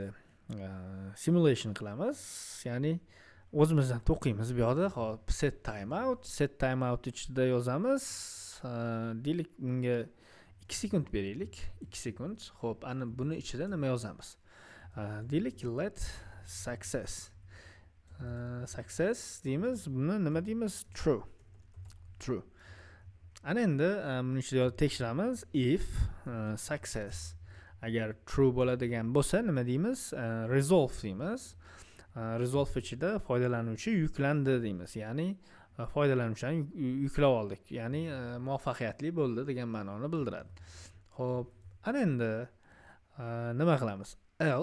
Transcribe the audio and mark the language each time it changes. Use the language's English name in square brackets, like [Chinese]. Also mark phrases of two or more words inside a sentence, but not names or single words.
[Uzbek] Simulation qilamiz. Ya'ni o'zimizdan to'qiymiz bu yerda. Xo'p, set timeout ichida yozamiz. Deylik unga 2 sekund beraylik. 2 sekund. Xo'p, ana buni ichida nima yozamiz? Deylik [English] let success [Uzbek] deymiz. Buni nima deymiz? True. Ana endi buni ichida tekshiramiz. [English] If success [Uzbek] agar true bo'ladigan bo'lsa nima deymiz? Resolve deymiz. Resolve ichida foydalanuvchi yuklandi deymiz. Ya'ni foydalanuvchini yuklab oldik. Ya'ni muvaffaqiyatli bo'ldi degan ma'noni bildiradi. Xo'p, ana endi nima qilamiz?